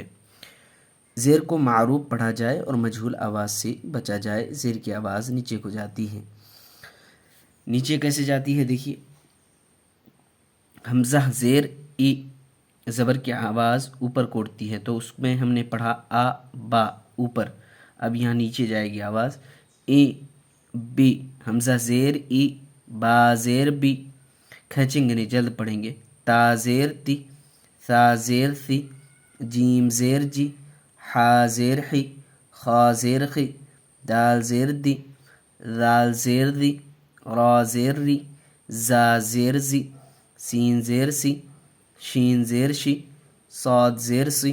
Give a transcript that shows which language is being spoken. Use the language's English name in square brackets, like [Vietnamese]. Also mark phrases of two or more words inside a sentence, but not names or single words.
[Urdu] زیر کو معروف پڑھا جائے اور مجہول آواز سے بچا جائے، زیر کی آواز نیچے کو جاتی ہے۔ نیچے کیسے جاتی ہے؟ دیکھیے، حمزہ زیر ای، زبر کی آواز اوپر کو اٹھتی ہے، تو اس میں ہم نے پڑھا آ با اوپر، اب یہاں نیچے جائے گی آواز ای بی، حمزہ زیر ای، با زیر بی، کھینچیں گے نہیں، جلد پڑھیں گے۔ تا زیر تی، ثا زیر ثی، جیم زیر جی، حا زیر حی، خا زیر خی، دال زیر دی، ذال زیر دی، را زیر ری، زا زیر زی، سین زیر سی، شین زیر شی، صاد زیر سی،